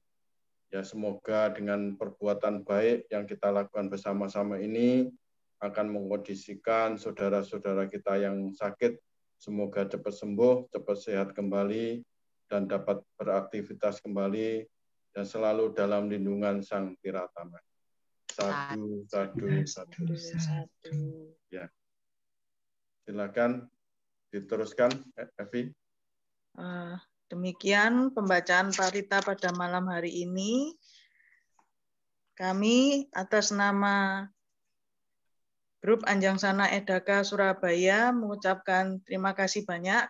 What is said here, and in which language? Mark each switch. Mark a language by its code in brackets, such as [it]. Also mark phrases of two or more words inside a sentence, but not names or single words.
[id] Ya, semoga dengan perbuatan baik yang kita lakukan bersama-sama ini akan mengkondisikan saudara-saudara kita yang sakit, semoga cepat sembuh, cepat sehat kembali, dan dapat beraktivitas kembali, dan selalu dalam lindungan Sang Tiratama. [pi] Sadu, sadu, sadu. [id] Ya. Silakan diteruskan, Evi. Demikian pembacaan parita pada malam hari ini. Kami atas nama Grup Anjang Sana Edaka Surabaya mengucapkan terima kasih banyak